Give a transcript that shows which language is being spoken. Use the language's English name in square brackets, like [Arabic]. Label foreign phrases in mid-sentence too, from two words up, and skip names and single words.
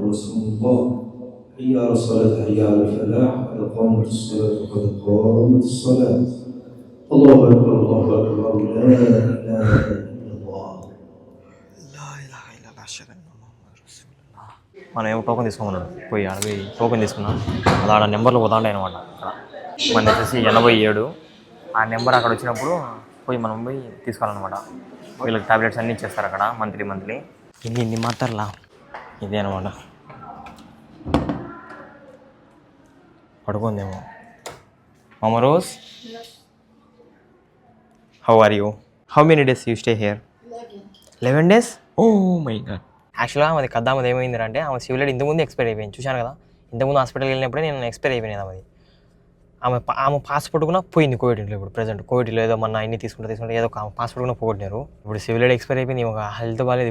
[Arabic] رسول الله حي على الصلاة حي على الفلاح قد قامت الصلاة قد قامت الصلاة الله أكبر الله أكبر لا إله إلا الله. [Telugu] మనం ఏమో టోకెన్ తీసుకోమన్నాడు, పోయి అడవి టోకెన్ తీసుకున్నాం. అది ఆడ నెంబర్లు పోతా ఉంటాయి అనమాట. అక్కడ మన వచ్చేసి 87. ఆ నెంబర్ అక్కడ వచ్చినప్పుడు పోయి మనం పోయి తీసుకోవాలన్నమాట. వీళ్ళకి టాబ్లెట్స్ అన్నీ ఇచ్చేస్తారు అక్కడ మంత్లీ. ఇన్ని మాత్రలా ఇదే అనమాట. పడుకుందేమో. మామ రోజ్, [English] How are you? How many days you stay here? 11 days? Oh my god. [Telugu] యాక్చువల్గా అది కద్దామది ఏమైందంటే ఆమె సివిలైడ్ ఇంతకుముందు ఎక్స్పైర్ అయిపోయింది. చూశాను కదా, ఇంతకుముందు హాస్పిటల్కి వెళ్ళినప్పుడే నేను ఎక్స్పైర్ అయిపోయినది ఆమెది. ఆమె పాస్పోర్ట్ కూడా పోయింది కోవిడ్లో. ఇప్పుడు ప్రజెంట్ కోవిడ్లో ఏదో మన అన్ని తీసుకుంటే ఏదో పాస్పోర్ట్ కూడా పోగొట్టినారు. ఇప్పుడు సివిలైడ్ ఎక్స్పైర్ అయిపోయింది. ఒక హెల్త్ బాగాలేదు.